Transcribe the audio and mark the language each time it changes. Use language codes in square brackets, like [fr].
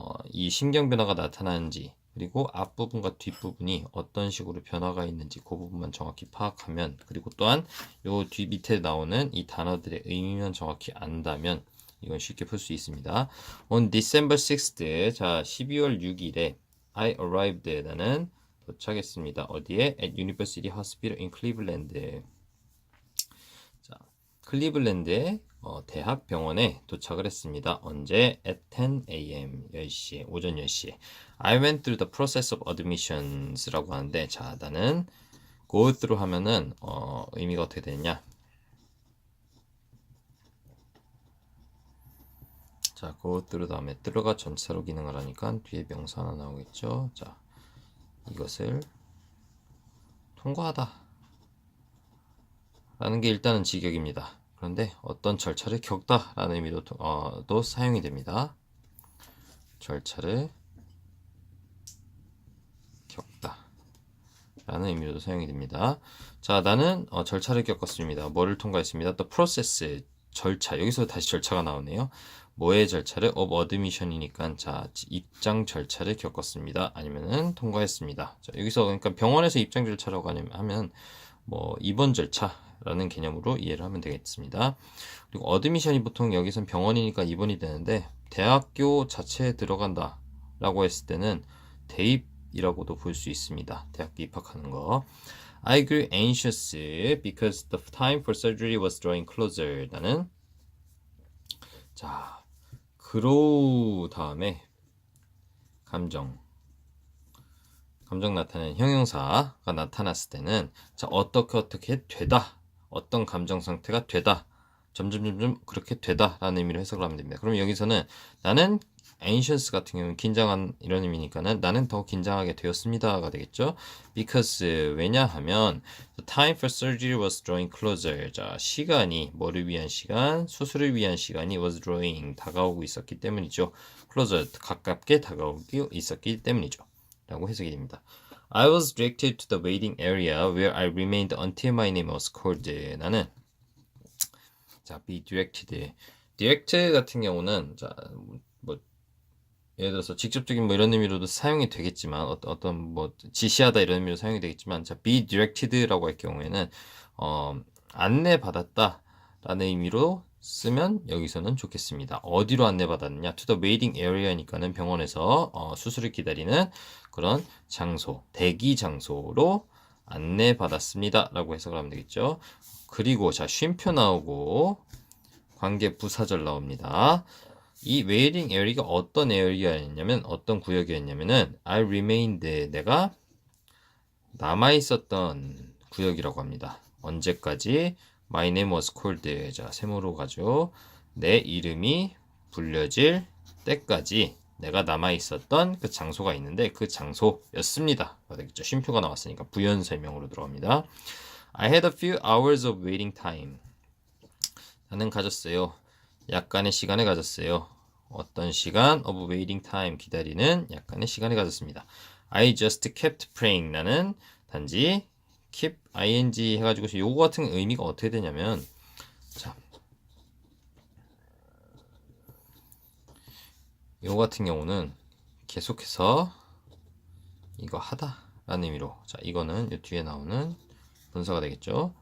[ko] 이 신경 변화가 나타나는지 그리고 앞부분과 뒷부분이 어떤 식으로 변화가 있는지 그 부분만 정확히 파악하면 그리고 또한 요 뒤 밑에 나오는 이 단어들의 의미만 정확히 안다면 이건 쉽게 풀 수 있습니다. [en] On December 6th, [ko] 자 12월 6일에 [en] I arrived, [ko] 나는 도착했습니다. 어디에? [en] At University Hospital in Cleveland. [ko] 자, 클리블랜드의 대학 병원에 도착을 했습니다. 언제? [en] At 10 a.m. [ko] 10시에, 오전 10시에. [en] I went through the process of admissions라고 하는데, [ko] 자, 나는 [en] go through [ko] 하면은 의미가 어떻게 되느냐? 자, [en] go through [ko] 다음에 through가 전체로 기능을 하니까 뒤에 명사 하나 나오겠죠? 자, 이것을 통과하다 라는 게 일단은 직역입니다. 그런데 어떤 절차를 겪다 라는 의미로 또 사용이 됩니다. 절차를 겪다 라는 의미로도 사용이 됩니다. 자, 나는 절차를 겪었습니다. 뭐를 통과했습니다. 또 프로세스, 절차. 여기서 다시 절차가 나오네요. 뭐의 절차를? [en] of admission [ko] 이니까 자, 입장 절차를 겪었습니다. 아니면은 통과했습니다. 자, 여기서 그러니까 병원에서 입장 절차라고 하면 뭐 입원 절차라는 개념으로 이해를 하면 되겠습니다. 그리고 어드미션이 보통 여기선 병원이니까 입원이 되는데 대학교 자체에 들어간다 라고 했을 때는 대입이라고도 볼 수 있습니다. 대학교 입학하는 거. [en] I grew anxious because the time for surgery was drawing closer. [ko] 나는 자, grow 다음에 감정 나타내는 형용사가 나타났을 때는 자, 어떻게 되다. 어떤 감정 상태가 되다. 점점 그렇게 되다 라는 의미로 해석을 하면 됩니다. 그럼 여기서는 나는 anxious 같은 경우는 긴장한 이런 의미니까는 나는 더 긴장하게 되었습니다가 되겠죠. [en] because [ko] 왜냐하면 [en] the time for surgery was drawing closer. [ko] 자, 시간이 뭐를 위한 시간? 수술을 위한 시간이 [en] was drawing [ko] 다가오고 있었기 때문이죠. closer 가깝게 다가오고 있었기 때문이죠. 라고 해석이 됩니다. [en] I was directed to the waiting area where I remained until my name was called. [ko] 나는 자, [en] be directed. [ko] direct 같은 경우는 자, 뭐 예를 들어서 직접적인 뭐 이런 의미로도 사용이 되겠지만 어떤 뭐 지시하다 이런 의미로 사용이 되겠지만 자, be directed라고 할 경우에는 안내받았다 라는 의미로 쓰면 여기서는 좋겠습니다. 어디로 안내받았느냐? [en] To the waiting area [ko] 니까는 병원에서 수술을 기다리는 그런 장소, 대기 장소로 안내받았습니다 라고 해석을 하면 되겠죠. 그리고 자, 쉼표 나오고 관계 부사절 나옵니다. 이 [en] waiting area [ko] 가 어떤 에어리아였냐면 어떤 구역이었냐면은 [en] I remained, [ko] 내가 남아있었던 구역이라고 합니다. 언제까지? [en] My name was called. [ko] 자, 세모로 가죠. 내 이름이 불려질 때까지 내가 남아있었던 그 장소가 있는데 그 장소였습니다. 되겠죠. 쉼표가 나왔으니까 부연 설명으로 들어갑니다. [en] I had a few hours of waiting time. [ko] 나는 가졌어요. 약간의 시간을 가졌어요. 어떤 시간? [en] of waiting time. [ko] 기다리는 약간의 시간을 가졌습니다. [en] I just kept praying. [ko] 나는 단지 keep ing 해가지고 요거 같은 의미가 어떻게 되냐면 자, 요거 같은 경우는 계속해서 이거 하다 라는 의미로 자, 이거는 요 뒤에 나오는 분사가 되겠죠.